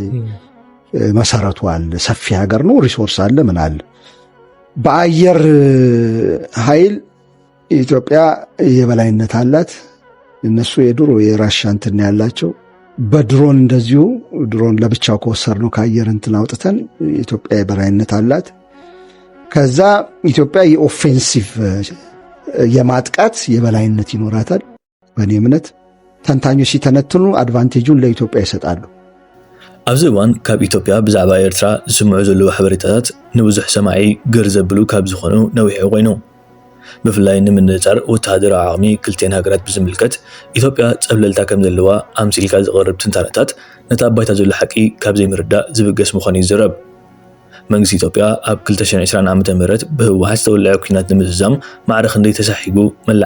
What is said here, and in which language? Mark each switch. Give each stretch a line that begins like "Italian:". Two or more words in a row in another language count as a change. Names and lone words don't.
Amharic: መሰረቱ አለ፣ ሰፊ ሀገር ነው፣ ሪሶርስ አለ፣ ምን አለ። በአየር ኃይል ኢትዮጵያ የበላይነት አላት። እነሱ የድሮ የራሻ እንትን ያላቸው። በድሮን እንደዚሁ ድሮን ለብቻው ከወሰድነው ከአየር እንትን አውጥተን ኢትዮጵያ የበላይነት አላት። ከዛ ኢትዮጵያ የኦፌንሲቭ የማጥቃት የበላይነት ይኖራታል። በእኔ እምነት ተንታኞች ሲተነትኑ አድቫንቴጁን ለኢትዮጵያ ይሰጣሉ።
Tigrinya: ኣብዚ እዋን ካብ ኢትዮጵያ ብዛዕባ ኤርትራ ዝስምዑ ዘለዉ ሓበሬታታት ንብዙሕ ሰማዒ ገር ዘብሉ ካብ ዝኾኑ ነዊሑ ኮይኑ ብፍላይ ንምንጻር ወተሃደራዊ ዓቕሚ ክልቴን ሃገራት ብዝምልከት ኢትዮጵያ ፀብለልታ ከም ዘለዋ ኣምሲልካ ዝቐርብ ትንታነታት ነታ ኣባይታ ዘሎ ሓቂ ካብ ዘይምርዳእ ዝብገስ ምዃኑ ይዝረብ። መንግስቲ ኢትዮጵያ ኣብ 2020 ዓ.ም ብህወሓት ዝተወልዐ ኩናት ንምዝዛም ማዕረ ክንደይ ተሳሒቡ መላእ